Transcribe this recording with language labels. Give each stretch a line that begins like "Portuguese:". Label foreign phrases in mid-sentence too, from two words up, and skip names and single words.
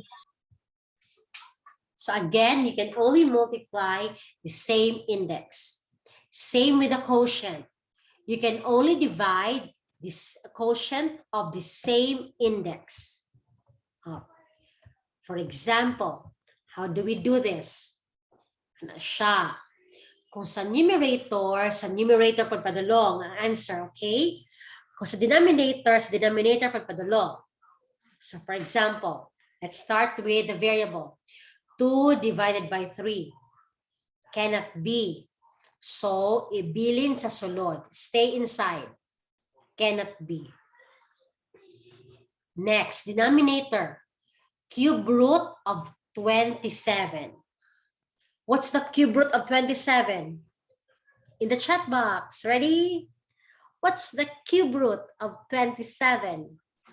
English: So again, you can only multiply the same index. Same with the quotient. You can only divide this quotient of the same index. For example, how do we do this?
Hiligaynon: Ano siya? Kung sa numerator pagpadulong ang answer, okay? Kung sa denominator pagpadulong.
English: So for example, let's start with the variable. 2 divided by 3 cannot be. So,
Hiligaynon: ibilin sa sulod.
English: Stay inside. Cannot be. Next, denominator. Cube root of 27. What's the cube root of 27? In the chat box. Ready? What's the cube root of 27?